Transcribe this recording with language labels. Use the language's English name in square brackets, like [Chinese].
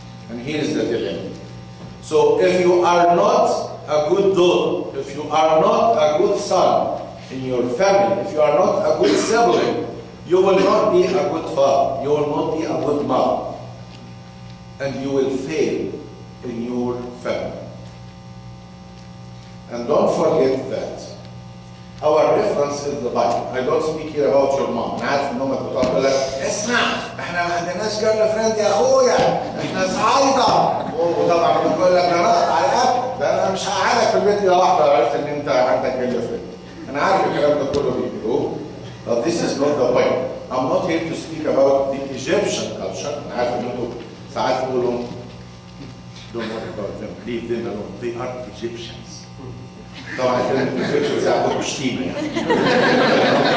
[English] And here's the dilemma. So if you are not a good daughter, if you are not a good son in your family, if you are not a good sibling, you will not be a good father, you will not be a good mother, and you will fail in your family. And don't forget that our reference is the Bible. I don't speak here about your mom. [Arabic] أنا عارف إن أمك بتقول لك اسمع إحنا ما عندناش جيرل فريند يا أخويا، إحنا صعايدة. وطبعا بتقول لك أنا نقط على الأب، ده أنا مش هقعدك في البيت إلا واحدة عرفت إن أنت عندك جيرل فريند. أنا عارف الكلام ده كله بيقولوه. [English] But this is not the point. I'm not here to speak about the Egyptian culture. [Arabic] أنا عارف إن أنتوا ساعات تقولوا [English] don't worry about them, leave them alone. They are Egyptians. [Arabic] طبعا كلمة Egyptians يعتبر شتيمة يعني.